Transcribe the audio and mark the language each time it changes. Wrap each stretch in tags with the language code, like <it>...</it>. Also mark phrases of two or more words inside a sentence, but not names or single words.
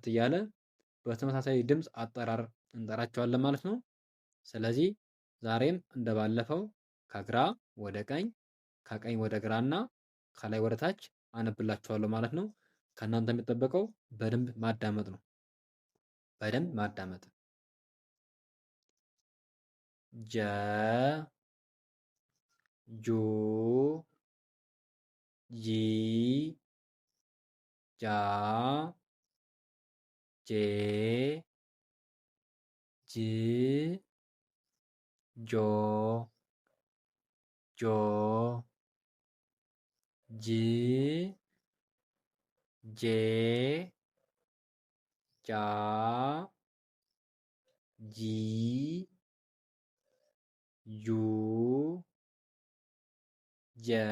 <am>እያለ በተመሳሳይ ድምፅ አጠራር እንጠራቸዋለን ማለት ነው። ስለዚህ ዛሬም እንደባለፈው ከግራ ወደ ቀኝ ከቀኝ ወደ ግራና ከላይ ወደ ታች አነብላችኋለሁ ማለት ነው። ከእናንተ የሚጠበቀው በደንብ ማዳመጥ ነው። በደንብ ማዳመጥ። ጀ ጁ ጂ ጃ ጄ ጅ ጆ ጆ ጂ ጄ ጃ ጂ ጁ ጀ</am>